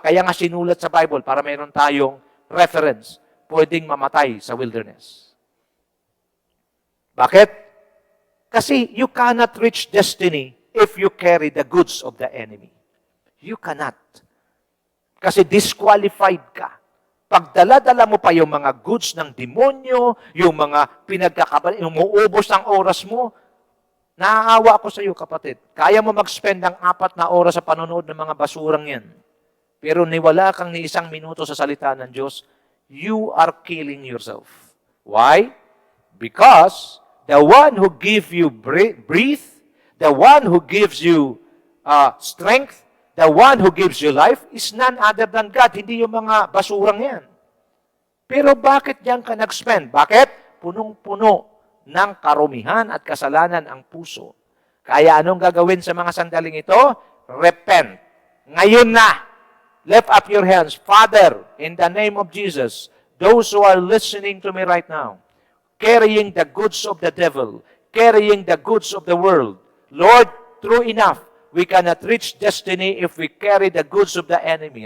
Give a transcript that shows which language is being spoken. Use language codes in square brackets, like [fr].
[tl] Kaya nga sinulat sa Bible para mayroon tayong reference, pwedeng mamatay sa wilderness. Bakit? [en] Kasi you cannot reach destiny if you carry the goods of the enemy. You cannot. [tl] Kasi disqualified ka. Pag dala-dala mo pa yung mga goods ng demonyo, yung mga pinagkakabal, yung umuubos ng oras mo, naaawa ako sa iyo, kapatid. Kaya mo mag-spend ng 4 na oras sa panonood ng mga basurang yan. Pero niwala kang ni 1 minuto sa salita ng Diyos, [en] you are killing yourself. Why? Because the one who gives you breath, the one who gives you strength, the one who gives you life is none other than God, [tl] hindi yung mga basurang yan. Pero bakit diyan ka nag-spend? Bakit? Punong-puno ng karumihan at kasalanan ang puso. Kaya anong gagawin sa mga sandaling ito? [en] Repent. [tl] Ngayon na, [en] lift up your hands. Father, in the name of Jesus, those who are listening to me right now, carrying the goods of the devil, carrying the goods of the world, Lord, true enough, we cannot reach destiny if we carry the goods of the enemy.